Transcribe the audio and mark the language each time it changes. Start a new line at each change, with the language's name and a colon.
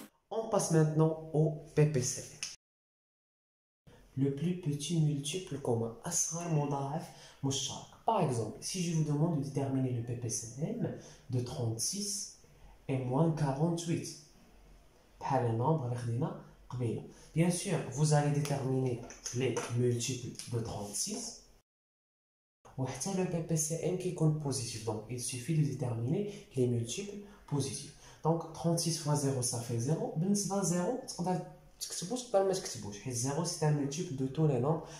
French: On passe maintenant au PPC. Le plus petit multiple commun.
Arabic: أصغر مضاعف مشترك.
French: Par exemple, si je vous demande de déterminer le PPCM de 36 et moins 48.
Arabic: بحال النومبر اللي خدينا قبيله.
French: Bien sûr, vous allez déterminer les multiples de 36.
Arabic: وحتى
French: le PPCM qui compte positif. Donc, il suffit de déterminer les multiples positifs. Donc, 36 fois 0, ça fait 0.
Arabic: بالنسبة ل 0, تقدر تكتبوش تقدر ما تكتبوش. حيت
French: 0, c'est un multiple de tous les nombres.